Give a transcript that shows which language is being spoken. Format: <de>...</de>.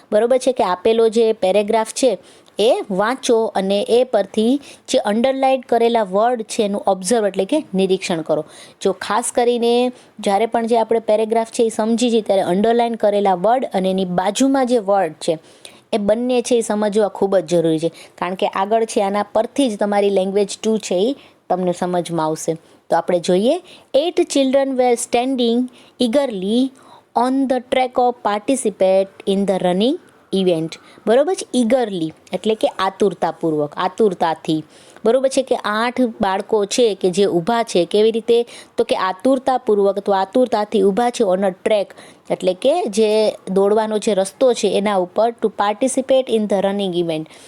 <gu>બરોબર છે કે આપેલો જે પેરેગ્રાફ છે એ વાંચો અને એ પરથી જે અંડરલાઇન કરેલા વર્ડ છે એનું ઓબ્ઝર્વ એટલે કે નિરીક્ષણ કરો. જો ખાસ કરીને જ્યારે પણ જે આપણે પેરેગ્રાફ છે એ સમજી છીએ ત્યારે અંડરલાઇન કરેલા વર્ડ અને એની બાજુમાં જે વર્ડ છે એ બંને છે એ સમજવા ખૂબ જ જરૂરી છે, કારણ કે આગળ છે આના પરથી જ તમારી લેંગ્વેજ 2 છે એ તમને સમજમાં આવશે. તો આપણે જોઈએ,</gu> <en>8 children were standing eagerly on the track of participate in the running event.</en> <gu>બરોબર છે, eagerly એટલે કે આતુરતાપૂર્વક, આતુરતાથી. બરોબર છે કે 8 બાળકો છે કે જે ઊભા છે, કેવી રીતે, તો કે આતુરતાપૂર્વક, તો આતુરતાથી ઊભા છે</gu> <en>on a track</en> <gu>એટલે કે જે દોડવાનો જે રસ્તો છે એના ઉપર,</gu> <en>To participate in the running event.</en>